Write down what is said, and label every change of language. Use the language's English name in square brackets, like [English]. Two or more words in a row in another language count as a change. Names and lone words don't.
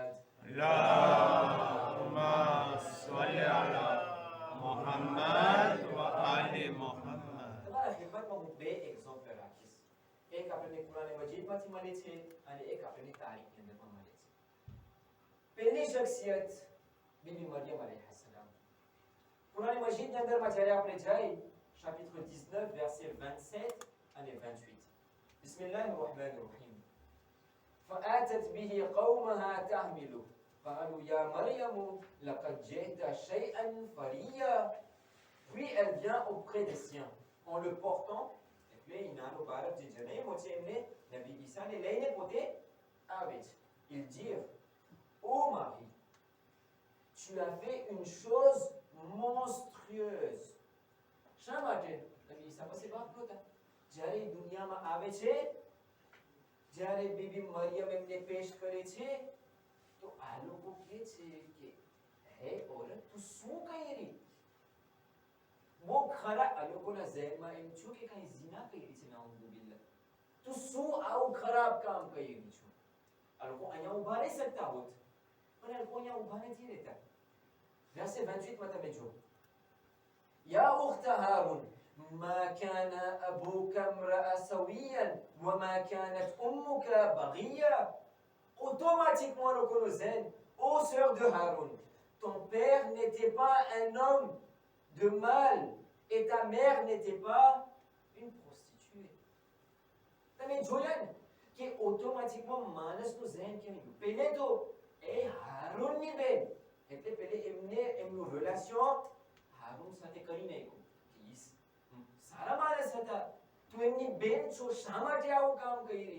[Arabic] اللهم صل على محمد وآل محمد. [Gujarati] તમારા ખિદમતમાં હું બે એક્ઝામ્પલ રાખીશ. એક આપણને કુરાન મજીદમાંથી મળે છે અને એક આપણને તારીખની અંદરમાં મળે છે. પહેલી શખ્સિયત બીબી મરિયમ અલૈહિસ્સલામ. કુરાન મજીદની અંદરમાં જ્યારે આપણે જઈ [French] chapitre 19 verset 27 [Gujarati] અને 28. [Arabic] بسم الله الرحمن الرحيم. فآتت به قومها تحمله قالوا يا مريم لقد جئت شيئا فريا. [French] Puis elle vient auprès des siens en le portant. [Gujarati] એટલે એ નાનો બાળક જે જન્મ્યો છે એમને નબી ઈસાને લઈને પોતે આવે છે. [French] Ils dirent: Ô Marie, tu as fait une chose monstrueuse. [Gujarati] શા માટે? નબી ઈસા પાસે બાપ નહોતા. જ્યારે દુનિયામાં આવે છે, જ્યારે બીબી મરિયમ એમને પેશ કરે છે, તો આ લોકો કહે છે કે હે ઓરત તું શું કરી રહી? બહુ ખરા આ લોકોના ઝહેનમાં એમ છું કે કઈ ઝિના કરી છે નાઉઝુબિલ્લાહ. તું શું આવું ખરાબ કામ કરી રહી છું? આ લોકો અહીંયા ઊભા રહી શકતા હોત, પણ આ લોકો અહીંયા ઊભા નથી રહેતા. verset 28 માં તમે જો, [Arabic] يا أخت هارون ما كان أبوك امرأ سويا وما كانت أمك بغيا. [French] Automatiquement, le Colossène, ô sœur de Haroun, ton père n'était pas un homme de mal et ta mère n'était pas une prostituée. [Gujarati] તમે જોયા ને કે ઓટોમેટિકમાં માણસનું ઝહેન કેમ ગયું? પહેલે તો એ હારૂનની બેન એટલે પહેલે એમનું રિલેશન હારૂન સાથે કરી નાખ્યું. સારા માણસ હતા, તું એમની બેન છો, શા માટે આવું કામ કરી?